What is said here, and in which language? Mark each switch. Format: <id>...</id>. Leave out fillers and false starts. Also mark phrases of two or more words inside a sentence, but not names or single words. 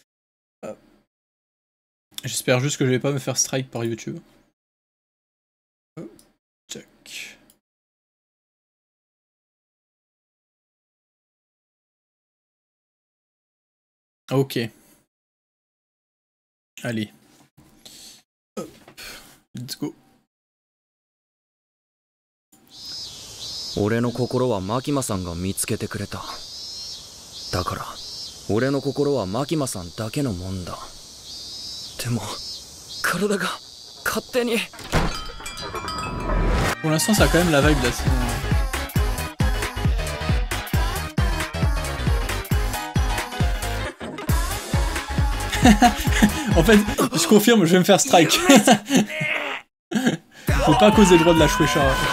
<fr>J'espère juste que je vais pas me faire strike par YouTube. Check. Ok. Allez. Hop.</fr> <en>Let's go.</en> <ja>俺の心はマキマさんが見つけてくれた。だから俺の心はマキマさんだけのもんだ。でも体が勝手に。</ja> <fr>Pour l'instant, ça a quand même la vibe de la saison. En fait, je confirme, je vais me faire strike. Faut pas causer le droit de la chouécha.</fr>